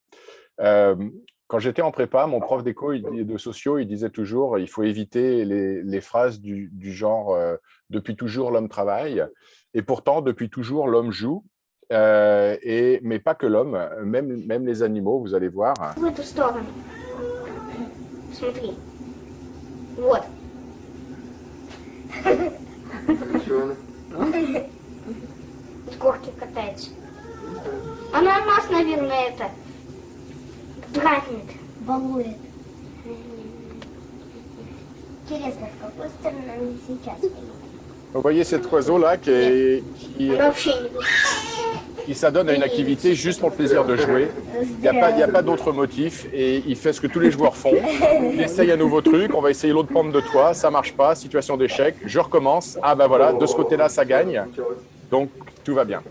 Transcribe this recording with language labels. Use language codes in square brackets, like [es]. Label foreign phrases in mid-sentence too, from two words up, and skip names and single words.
[fr] Quand j'étais en prépa, mon prof d'éco et de sociaux, il disait toujours il faut éviter les phrases du genre depuis toujours l'homme travaille et pourtant depuis toujours l'homme joue. Mais pas que l'homme, même les animaux, vous allez voir. [ru] В эту сторону. Смотри. Вот. С горки катается. Она нас, наверное, это дразнит. Балует. Интересно, в какую сторону они сейчас идут? [fr] Vous voyez cet oiseau-là [ru] Она вообще не будет. [fr] qui s'adonne à une activité juste pour le plaisir de jouer. Il n'y a pas d'autre motif et il fait ce que tous les joueurs font. Il essaye un nouveau truc, on va essayer l'autre pente de toi, ça ne marche pas, situation d'échec, je recommence. Ah ben voilà, de ce côté-là, ça gagne. Donc, tout va bien.